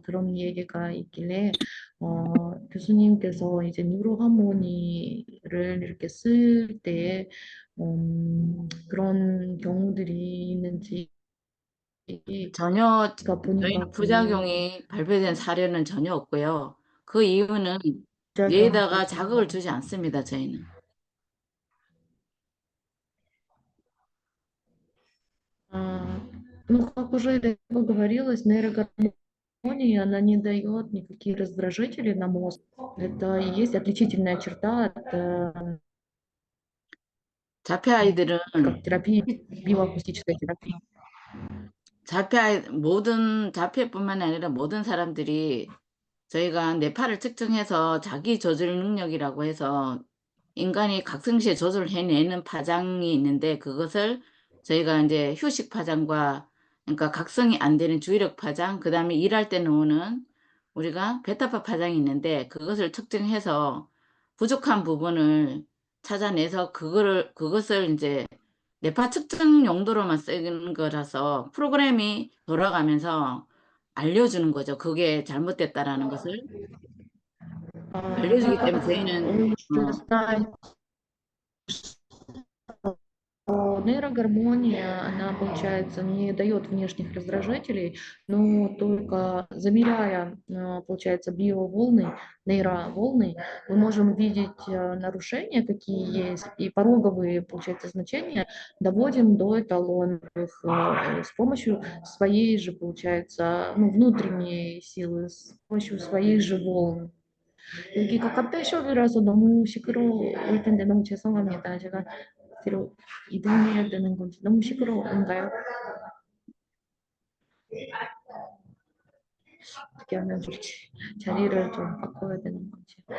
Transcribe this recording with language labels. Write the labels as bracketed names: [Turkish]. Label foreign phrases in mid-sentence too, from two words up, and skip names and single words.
[Korean] 그런 얘기가 있길래, 교수님께서 이제 뉴로하모니를 이렇게 쓸 때, 그런 경우들이 있는지, 전혀 제가 보니까 저희는 부작용이 발표된 사례는 전혀 없고요. 그 이유는 부작용, 뇌에다가 자극을 주지 않습니다, 저희는. [Russian] Ну, как уже говорилось, нейрогормония, она не дает никакие раздражители на мозг. Это и есть отличительная черта от [Korean] 자폐 아이들은 [Russian] как терапии, биоакустической терапии. [Korean] 모든 자폐뿐만 아니라 모든 사람들이 저희가 뇌파를 측정해서 자기 조절 능력이라고 해서 인간이 각성시에 조절해내는 파장이 있는데 그것을 저희가 이제 휴식 파장과 그러니까 각성이 안 되는 주의력 파장, 그다음에 일할 때 나오는 우리가 베타파 파장이 있는데 그것을 측정해서 부족한 부분을 찾아내서 그것을 이제 뇌파 측정 용도로만 쓰는 거라서 프로그램이 돌아가면서 알려주는 거죠. 그게 잘못됐다라는 것을 알려주기 때문에 저희는 [Russian] Уже знаете, нейрогормония, она, получается, не дает внешних раздражителей, но только замеряя, получается, биоволны, нейроволны, мы можем видеть нарушения, какие есть, и пороговые, получается, значения доводим до эталоновых с помощью своей же, получается, ну, внутренней силы, с помощью своих же волн. [Korean] 여기가 카페숍이라서 너무 시끄러울 텐데 너무 죄송합니다. 제가 뒤로 이동해야 되는 건지 너무 시끄러운가요? 어떻게 하면 좋지? 자리를 좀 바꿔야 되는 건지.